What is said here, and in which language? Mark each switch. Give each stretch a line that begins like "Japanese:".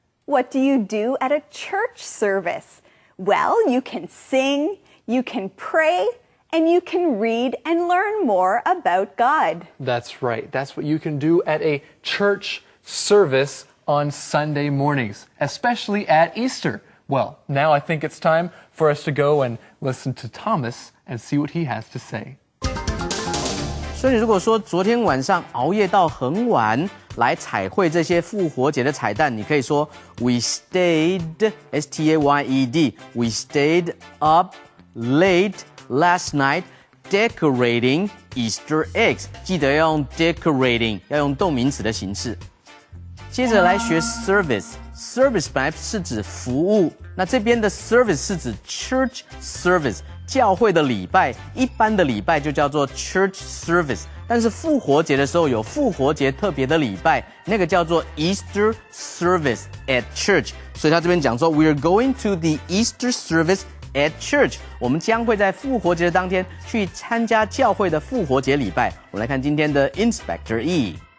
English: What do you do at a church service? Well, you can sing, you can pray, and you can read and learn more about God. That's right. That's what you can do at a church service on Sunday mornings, especially at Easter. Well, now I think it's time for us to go and listen to Thomas and see what he has to say.
Chinese: 所以如果说昨天晚上熬夜到很晚来彩绘这些复活节的彩蛋，你可以说
English: We stayed S-T-A-Y-E-D We stayed up late last night decorating Easter eggs.
Chinese: 记得要用 decorating， 要用动名词的形式。接着来学 service。Service 本来是指服务，那这边的 service 是指 church service。教会的礼拜，一般的礼拜就叫做 church service， 但是复活节的时候有复活节特别的礼拜，那个叫做 Easter service at church。所以他这边讲说
English: ，We're going to the Easter service at church。
Chinese: 我们将会在复活节的当天去参加教会的复活节礼拜。我们来看今天的 Inspector